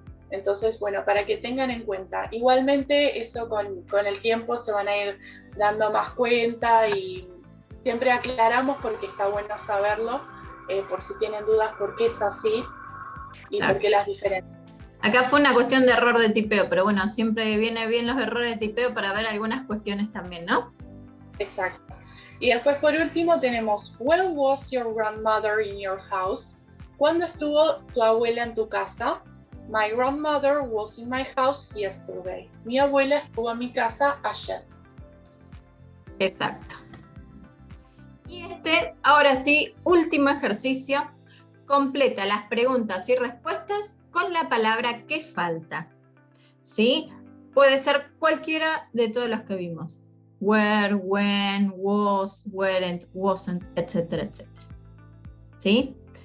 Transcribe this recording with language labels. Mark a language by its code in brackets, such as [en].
[es] Entonces, bueno, para que tengan en cuenta. Igualmente, eso con el tiempo se van a ir dando más cuenta y siempre aclaramos porque está bueno saberlo, por si tienen dudas por qué es así y por qué las diferencias. Acá fue una cuestión de error de tipeo, pero bueno, siempre viene bien los errores de tipeo para ver algunas cuestiones también, ¿no? Exacto. Y después por último tenemos, [en] when was your grandmother in your house? [es] ¿Cuándo estuvo tu abuela en tu casa? [en] My grandmother was in my house yesterday. [es] Mi abuela estuvo en mi casa ayer. Exacto. Y ahora sí, último ejercicio. Completa las preguntas y respuestas con la palabra que falta. ¿Sí? Puede ser cualquiera de todos los que vimos. Where, when, was, weren't, wasn't, etcétera, etcétera. ¿Sí?